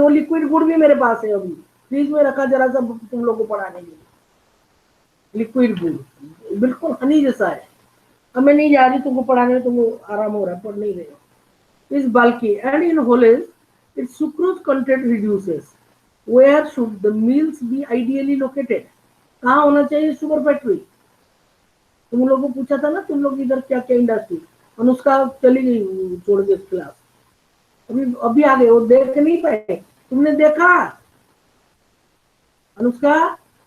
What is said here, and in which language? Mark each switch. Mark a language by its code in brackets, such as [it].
[hi] वो लिक्विड गुड़ भी मेरे पास है, अभी फ्रिज में रखा, जरा सा तुम लोग को पढ़ाने के लिए। लिक्विड गुड़ बिल्कुल हनी जैसा है। अब मैं नहीं जा रही तुमको पढ़ाने में, तुमको आराम हो रहा है, पढ़ नहीं रहे। [en] Is बल्कि and in haulage its sucrose content reduces. Where should the mills be ideally located? [hi] कहाँ होना चाहिए शुगर फैक्ट्री? तुम लोगों को पूछा था ना, तुम लोग इधर क्या क्या इंडस्ट्री। अनुष्का चली गई छोड़ के क्लास, अभी अभी आ गए, वो देख नहीं पाए। तुमने देखा अनुष्का?